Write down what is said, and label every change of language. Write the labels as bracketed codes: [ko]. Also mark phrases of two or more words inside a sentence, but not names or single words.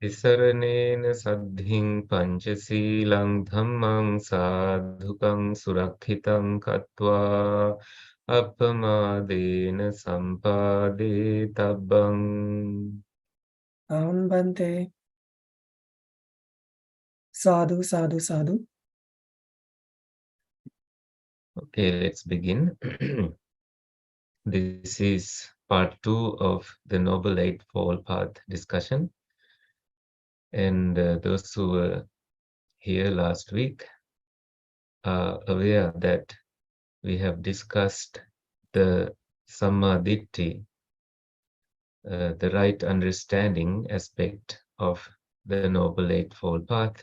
[pi] Tisaranena saddhing panchaseelang dhammang sadhukang surakhitam katva appamadena sampade tabbang. Aham Bante. Sadhu, sadhu, sadhu. [en] Okay, let's begin. This is part 2 of the Noble Eightfold Path discussion. And those who were here last week are aware that we have discussed the Sammaditthi, the right understanding aspect of the Noble Eightfold Path.